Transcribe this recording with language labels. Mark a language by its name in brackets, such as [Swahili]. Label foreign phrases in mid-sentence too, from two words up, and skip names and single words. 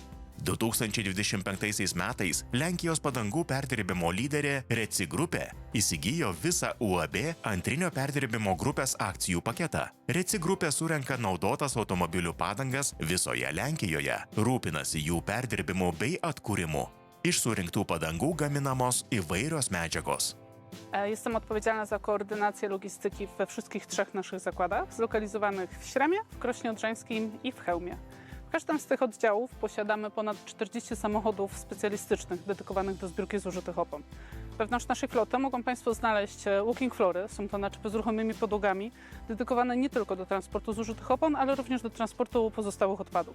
[Lithuanian] 2025 metais Lenkijos padangų perdirbimo lyderė Recik grupė įsigijo visą UAB Antrinio perdirbimo grupės akcijų paketą. Recik grupė surenka naudotas automobilių padangas visoje Lenkijoje, rūpinasi jų perdirbimu bei atkūrimu. Iš surinktų padangų gaminamos įvairios medžiagos. [Polish] Jestem odpowiedzialna za koordynację logistyki we wszystkich 3 naszych zakładach, zlokalizowanych w Śremie, w Krośnie Odrzańskim i w Chełmie. W każdym z tych oddziałów posiadamy ponad 40 samochodów specjalistycznych dedykowanych do zbiórki zużytych opon. Wewnątrz naszej floty mogą Państwo znaleźć [English] walking flory, [Polish] są to naczepy z ruchomymi podłogami, dedykowane nie tylko do transportu zużytych opon, ale również do transportu pozostałych odpadów.